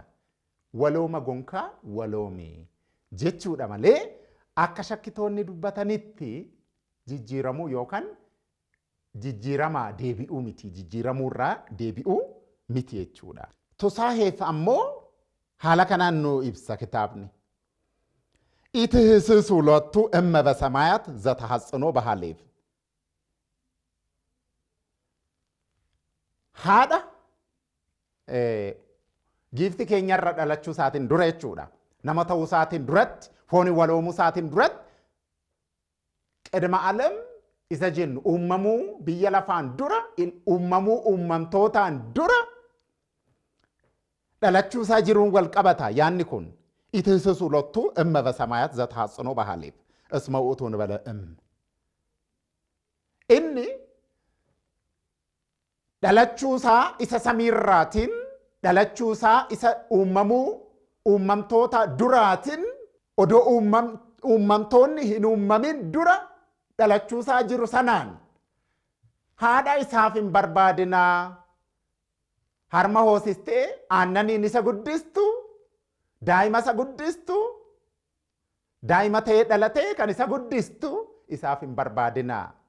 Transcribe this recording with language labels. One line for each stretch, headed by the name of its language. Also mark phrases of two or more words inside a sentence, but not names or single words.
Oromo: Walooma gonkaa waloomi jechuudha malee akka shakkitoonni dubbatanitti jijjiiramuu yookaan jijjiiramaa deebi'uu miti. Jijjiiramuurraa deebi'uu miti jechuudha. Tusaaheef ammoo haala kanaan nu ibsa kitaabni.
Geez: ኢትህስስ ሁለቱ እመ በሰማያት ዘተሐጽኖ በሃሌብ
Oromo: haadha giifti keenyarra dhalachuu isaatiin dura jechuudha. Nama ta'uu isaatiin duratti foonii waloomuu isaatiin duratti
Geez: ቅድመ ዓለም
Oromo: isa jennu uumamuu biyya lafaan dura uumamuu uumamtootaan dura dhalachuu isaa jiruun wal qabata yaanni kun.
Geez: ኢትህስስ ሁለቱ እመ በሰማያት ዘተሐጽኖ በሃሌብ እስመ ውእቱ እንበለ
Oromo: inni dhalachuusaa isa samiirraatiin dhalachuusaa isa uumamtoota duraatiin odoo uumamtoonni hin uumamin dura dhalachuusaa jiru sanaan haadha isaaf hin barbaadinaa harma hoosistee aannaniin isa guddistu daa'ima isa guddistu daa'ima ta'ee dhalatee kan isa guddistu isaaf hin barbaadinaa.